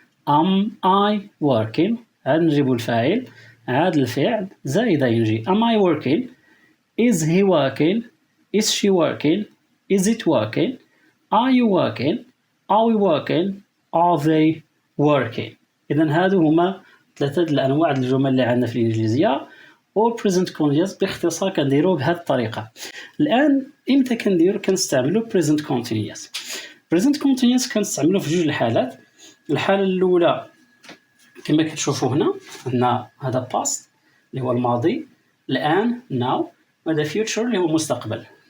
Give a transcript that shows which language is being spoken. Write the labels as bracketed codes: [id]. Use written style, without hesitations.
[en] am I working، [ar] عاد نجيبو الفاعل، عاد الفعل زائد ing. [en] am I working، is he working، is she working، is it working، are you working، are we working، are they working. [ar] إذن هادو هما ثلاثة الأنواع الجمل اللي عندنا في الإنجليزية. و present continuous باختصار كنديروه بهذه الطريقة. الآن إمتى كنستعملوا present continuous؟ present continuous كنستعملوا في جوج الحالات. الحالة الأولى كما كتشوفوا هنا عندنا هذا past اللي هو الماضي، الآن now، وهذا future اللي هو المستقبل.